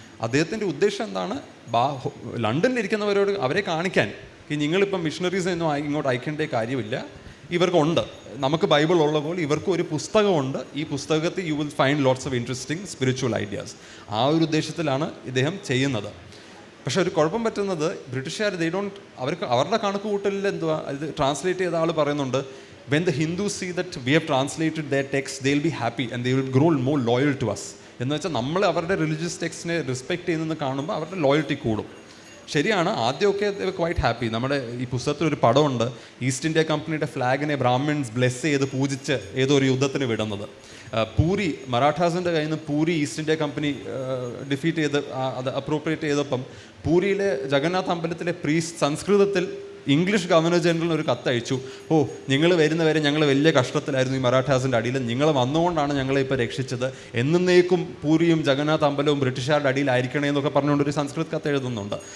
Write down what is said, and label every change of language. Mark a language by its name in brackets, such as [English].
[Malayalam] അദ്ദേഹത്തിൻ്റെ ഉദ്ദേശം എന്താണ്, ലണ്ടനിലിരിക്കുന്നവരോട് അവരെ കാണിക്കാൻ, നിങ്ങളിപ്പം മിഷണറീസ് ഒന്നും ഇങ്ങോട്ട് അയക്കേണ്ട കാര്യമില്ല, ഇവർക്കുണ്ട്, നമുക്ക് ബൈബിൾ ഉള്ള പോലെ ഇവർക്കും ഒരു പുസ്തകമുണ്ട്, ഈ പുസ്തകത്തിൽ [English] You will find lots of interesting spiritual ideas. [Malayalam] ആ ഒരു ഉദ്ദേശത്തിലാണ് ഇദ്ദേഹം ചെയ്യുന്നത്. പക്ഷേ ഒരു കുഴപ്പം പറ്റുന്നത് ബ്രിട്ടീഷുകാർ അവർക്ക് അവരുടെ കണക്ക് കൂട്ടലിൽ എന്തുവാ, ഇത് ട്രാൻസ്ലേറ്റ് ചെയ്ത ആൾ പറയുന്നുണ്ട്, [English] when the Hindus see that we have translated their text, they'll be happy and they will grow more loyal to us. [Malayalam] എന്ന് വെച്ചാൽ നമ്മൾ അവരുടെ റിലീജിയസ് ടെക്സ്റ്റിനെ റെസ്പെക്ട് ചെയ്യുന്നത് കാണുമ്പോൾ അവരുടെ ലോയൽറ്റി കൂടും. ശരിയാണ്, ആദ്യമൊക്കെ [English] Quite happy. [Malayalam] നമ്മുടെ ഈ പുസ്തകത്തിലൊരു പടമുണ്ട്, ഈസ്റ്റ് ഇന്ത്യ കമ്പനിയുടെ ഫ്ലാഗിനെ ബ്രാഹ്മിൻസ് ബ്ലെസ് ചെയ്ത് പൂജിച്ച് ഏതോ ഒരു യുദ്ധത്തിന് വിടുന്നത്. പൂരി, മറാഠാസിൻ്റെ കയ്യിൽ നിന്ന് puri east India company defeat ചെയ്ത് അത് അപ്രോപ്രിയേറ്റ് ചെയ്തപ്പം പൂരിയിലെ ജഗന്നാഥ് അമ്പലത്തിലെ പ്രീസ്റ്റ് സംസ്കൃതത്തിൽ ഇംഗ്ലീഷ് ഗവർണർ ജനറലിന് ഒരു കത്തയച്ചു, നിങ്ങൾ വരുന്നവരെ ഞങ്ങൾ വലിയ കഷ്ടത്തിലായിരുന്നു ഈ മറാഠാസിൻ്റെ അടിയിൽ, നിങ്ങൾ വന്നുകൊണ്ടാണ് ഞങ്ങളെ ഇപ്പോൾ രക്ഷിച്ചത്, എന്നേക്കും പൂരിയും ജഗന്നാഥ് അമ്പലവും ബ്രിട്ടീഷുകാരുടെ അടിയിലായിരിക്കണേ എന്നൊക്കെ പറഞ്ഞുകൊണ്ട് ഒരു സംസ്കൃത കത്ത് എഴുതുന്നുണ്ട്.